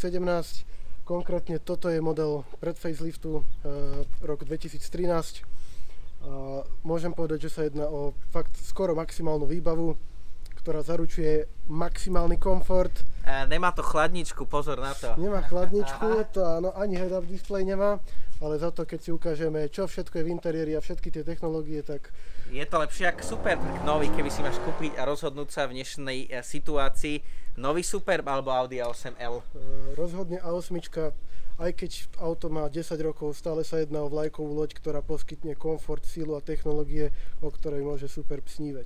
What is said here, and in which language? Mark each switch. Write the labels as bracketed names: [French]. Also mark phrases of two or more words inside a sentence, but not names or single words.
[Slovak] Konkrétne toto je model pred faceliftu, rok 2013. A môžem povedať, že sa jedná o fakt skoro maximálnu výbavu, ktorá zaručuje maximálny komfort. Nemá to chladničku, pozor na to. Nemá chladničku, to áno, ani [English] head-up display [Slovak] nemá, ale za to, keď si ukážeme, čo všetko je v interiéri a všetky tie technológie, tak... Je to lepšie ako Superb nový, keby si máš kúpiť a rozhodnúť sa v dnešnej situácii. Nový Superb alebo Audi A8L? Rozhodne A8, aj keď auto má 10 rokov, stále sa jedná o vlajkovú loď, ktorá poskytne komfort, sílu a technológie, o ktorej môže Superb snívať.